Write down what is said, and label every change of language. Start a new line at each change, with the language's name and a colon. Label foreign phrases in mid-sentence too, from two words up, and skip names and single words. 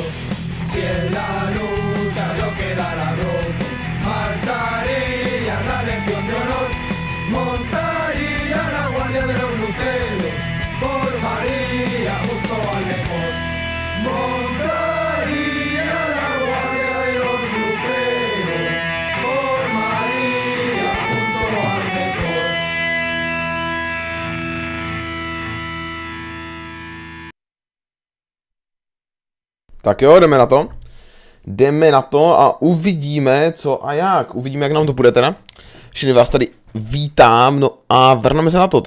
Spanish: Si en la lucha yo quedara roto, marcharía a la Legión de Honor, montaría la guardia de los luceros, formaría junto al mejor, montaría la guardia de los luceros, formaría junto al mejor.
Czech: Tak jo, jdeme na to. Jdeme na to a uvidíme, co a jak. Uvidíme, jak nám to půjde teda. Všechny vás tady vítám, no a vrhneme se na to.